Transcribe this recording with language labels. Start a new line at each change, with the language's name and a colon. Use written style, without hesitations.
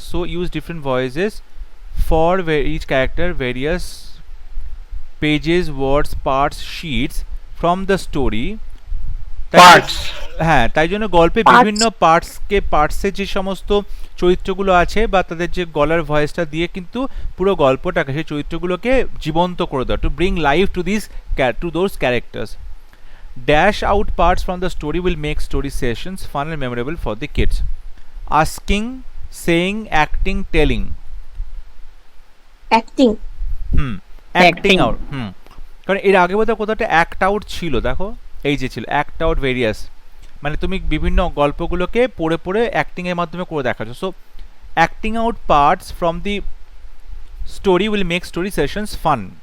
English: So use different voices for each character various pages words parts sheets from the story.
Bangla: হ্যাঁ, তাই জন্য গল্পে
English: Parts.
Bangla: বিভিন্ন পার্টসে যে সমস্ত চরিত্রগুলো আছে বা তাদের যে গলার ভয়েসটা দিয়ে কিন্তু পুরো গল্পটাকে, সেই চরিত্রগুলোকে জীবন্ত করে দেওয়া,
English: To bring life to this to those characters. Dash out parts from the story will make story sessions fun and memorable for the kids. Asking, saying, acting, telling. Acting. Acting Acting. out.
Bangla: কারণ এর আগে বোধহয় কোথাও একটা act out ছিল, দেখো এই যে ছিল অ্যাক্ট আউট ভেরিয়াস, মানে তুমি বিভিন্ন গল্পগুলোকে পড়ে পড়ে অ্যাক্টিং এর মাধ্যমে করে দেখাচ্ছ।
English: So acting out parts from the story will make story sessions fun.